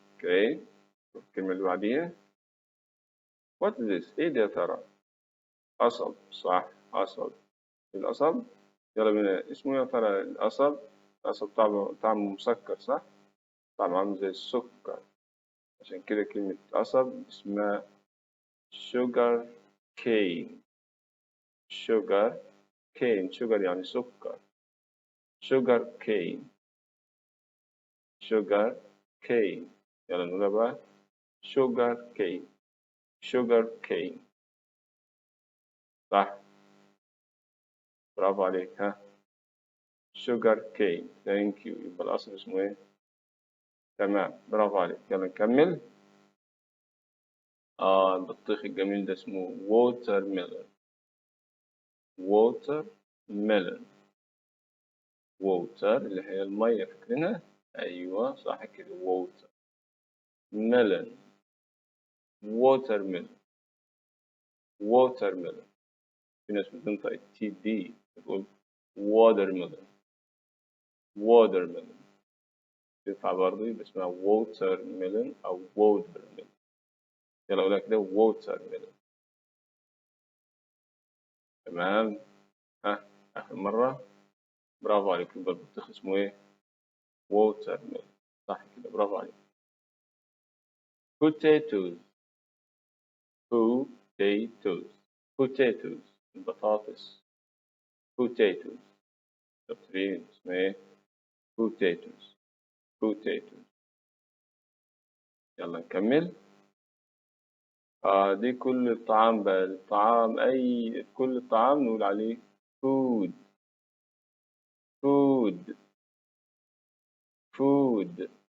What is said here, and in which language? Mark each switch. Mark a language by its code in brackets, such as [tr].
[ar] اوكي، الكلمة اللي بعديها [en] what is this؟ [ar] إيه ده يا ترى؟ قصب. صح، قصب. القصب، يلا بينا، اسمه يا ترى القصب؟ القصب طعمه مسكر صح؟ طعمه عامل زي السكر، عشان كده كلمة قصب اسمها [en] sugar cane. sugar cane، sugar [ar] يعني سكر. [en] sugar cane sugar cane. [ar] يلا نقولها بقى [en] sugar cane sugar cane. [ar] صح، برافو عليك، ها، [en] sugar cane، thank you. [ar] يبقى الأصل اسمه إيه؟ تمام، برافو عليك. يلا نكمل. البطيخ الجميل ده اسمه [en] water melon. water melon water [ar] اللي هي المية، فاكرينها؟ أيوة صح كده، [en] water melon water melon water melon. [ar] في ناس بتنطق التي دي بتقول [en] water melon water melon، [ar] تنفع برضه، يبقى اسمها [en] water melon [ar] أو water melon. يلا أقولها كده [en] water melon. [ar] تمام، ها، آخر مرة، برافو عليك. يبقى البطيخ اسمه إيه؟ [en] water melon. [ar] صح كده، برافو عليك. [en] potatoes potatoes potatoes [ar] البطاطس. potatoes شاطرين، اسمها إيه؟ [en] potatoes potatoes. [ar] يلا نكمل. دي كل الطعام بقى، الطعام أي كل الطعام نقول عليه [en] food food food.